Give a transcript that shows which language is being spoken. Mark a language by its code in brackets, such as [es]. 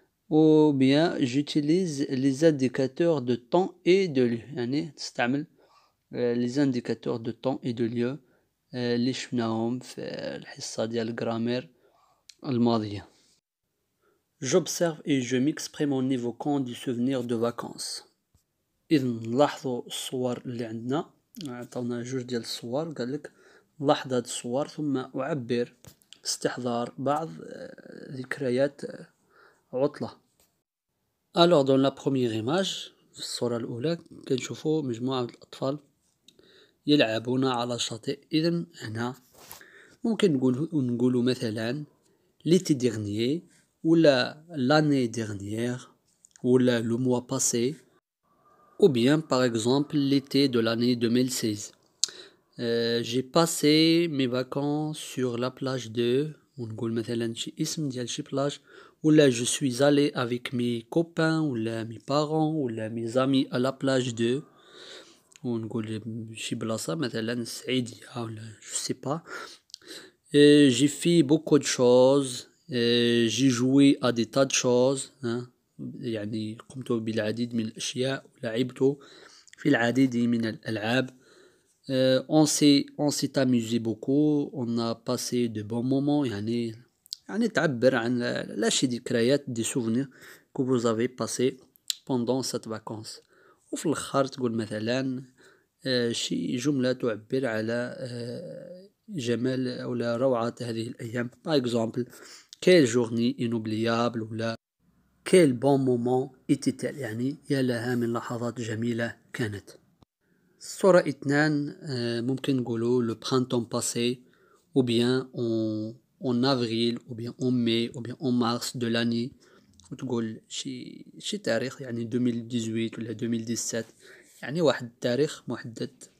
[fr] Ou bien j'utilise les indicateurs de temps et de lieu [ar] يعني تستعمل [fr] les indicateurs de temps et de lieu [ar] اللي شفناهم في الحصة ديال الجرامير الماضية. [fr] J'observe et je m'exprime en évoquant du souvenir de vacances. [ar] إذا نلاحظوا الصور اللي عندنا عطاونا جوج ديال الصور قالك نلاحظ هاد الصور ثم أعبر استحضار بعض ذكريات عطلة. [fr] Alors dans la première image [ar] في الصورة الأولى كنشوفوا مجموعة من الأطفال يلعبون على الشاطئ. إذن هنا ممكن نقولوا مثلا [fr] l'été dernier ولا l'année dernière ولا le mois passé ou bien par exemple l'été de l'année 2016. J'ai passé mes vacances sur la plage de [ar] ونقول مثلا شي اسم ديال شي بلاج ولا [fr] je suis allé avec mes copains ولا mes parents ولا mes amis à la plage de [ar] ونقول شي بلاصة مثلا السعيدية ولا [fr] je sais pas. J'ai fait beaucoup de choses. J'ai joué à des tas de choses. [ar] يعني قمت بالعديد من الأشياء ولعبت في العديد من الألعاب. [fr] On s'est amusé beaucoup. On a passé de bons moments. [ar] يعني تعبر عن لا شي ذكريات دي [fr] souvenirs que vous avez passé pendant cette vacances. [ar] وفي الآخر تقول مثلا شي جملة تعبر على جمال أو روعة هذه الأيام. [fr] Par exemple, quelle journée inoubliable ولا quel bon moment était-elle [ar] يعني يا لها من لحظات جميلة كانت. الصورة 2 ممكن نقولوا [fr] le printemps passé ou bien en avril ou bien en mai ou bien en mars de l'année [ar] وتقول شي تاريخ يعني 2018 ولا 2017 يعني واحد التاريخ محدد.